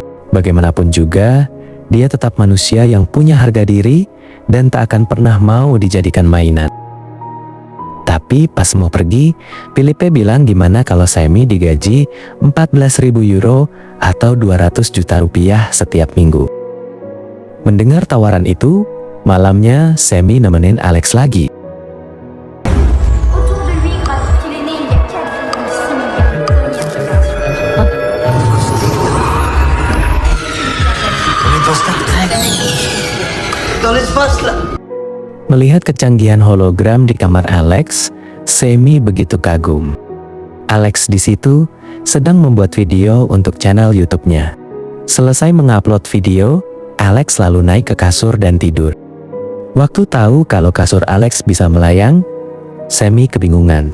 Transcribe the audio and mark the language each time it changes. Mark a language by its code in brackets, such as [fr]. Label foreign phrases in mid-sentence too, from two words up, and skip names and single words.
[id] Bagaimanapun juga, dia tetap manusia yang punya harga diri dan tak akan pernah mau dijadikan mainan. Tapi pas mau pergi, Philippe bilang gimana kalau Sammy digaji 14.000 euro atau 200 juta rupiah setiap minggu. Mendengar tawaran itu, malamnya Sammy nemenin Alex lagi. [fr] Autour de lui, grâce qu'il est né il y a 4,6 milliards. On est dans Star Trek. Dans l'espace là. [id] Melihat kecanggihan hologram di kamar Alex, Sammy begitu kagum. Alex di situ sedang membuat video untuk channel YouTube-nya. Selesai mengupload video, Alex lalu naik ke kasur dan tidur. Waktu tahu kalau kasur Alex bisa melayang, Sammy kebingungan.